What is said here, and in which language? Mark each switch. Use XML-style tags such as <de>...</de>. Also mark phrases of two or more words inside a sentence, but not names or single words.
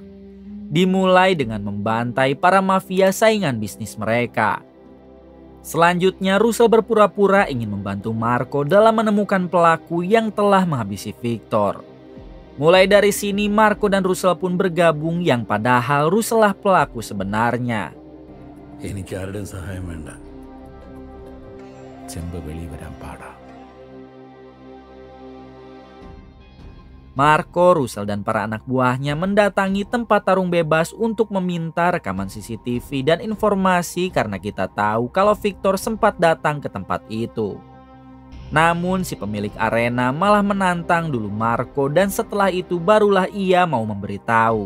<id>Dimulai dengan membantai para mafia saingan bisnis mereka. Selanjutnya, Russell berpura-pura ingin membantu Marco dalam menemukan pelaku yang telah menghabisi Victor. Mulai dari sini, Marco dan Russell pun bergabung yang padahal Russell lah pelaku sebenarnya.</id> <ml>എനിക്ക് ആരുടെയും സഹായം വേണ്ട. ചെമ്പ് വെളി വരാൻ പാടാ.</ml> <id>Marco, Russell, dan para anak buahnya mendatangi tempat tarung bebas untuk meminta rekaman CCTV dan informasi karena kita tahu kalau Victor sempat datang ke tempat itu. Namun si pemilik arena malah menantang dulu Marco dan setelah itu barulah ia mau memberitahu.</id>